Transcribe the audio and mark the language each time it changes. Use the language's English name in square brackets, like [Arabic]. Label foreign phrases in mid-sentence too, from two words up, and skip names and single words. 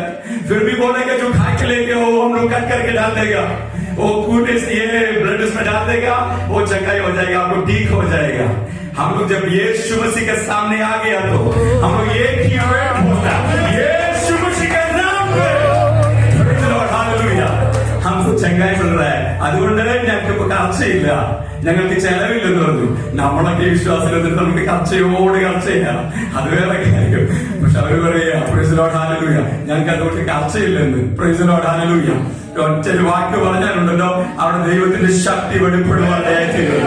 [Hindi] फिर भी बोलेगा, जो खा के लेके आओ, हम लोग काट करके डाल देगा, वो कूटे से ये ब्लड उसमें डाल देगा, वो चंगाई हो जाएगा, आपको ठीक हो जाएगा. हम लोग जब यीशु मसीह के सामने आ गया तो हम लोग एक ही वर्ड बोलता, यीशु मसीह के नाम पे. [English] Praise the Lord, हालेलुया. [Hindi] हमको चंगाई मिल रहा है. [Malayalam] അതുകൊണ്ട് ഞങ്ങൾക്ക് കർച്ചയില്ല, ഞങ്ങൾക്ക് ചെലവില്ലെന്ന് പറഞ്ഞു. നമ്മളൊക്കെ വിശ്വാസത്തിൽ നമുക്ക് കർച്ചയോട് കർച്ച ചെയ്യാം, അത് വേറെ കാര്യം. പക്ഷെ അവര് പറയാ, [English] Praise the Lord, [Malayalam] ഹല്ലേലൂയ, ഞങ്ങൾക്ക് അതുകൊണ്ട് കർച്ചയില്ലെന്ന്. [English] Praise the Lord, ഹല്ലേലൂയ. [Malayalam] ഒറ്റൊരു വാക്ക് പറഞ്ഞാലുണ്ടല്ലോ, അവിടെ ദൈവത്തിന്റെ ശക്തി വെളിപ്പെടുവാനായിത്തീരുന്നു.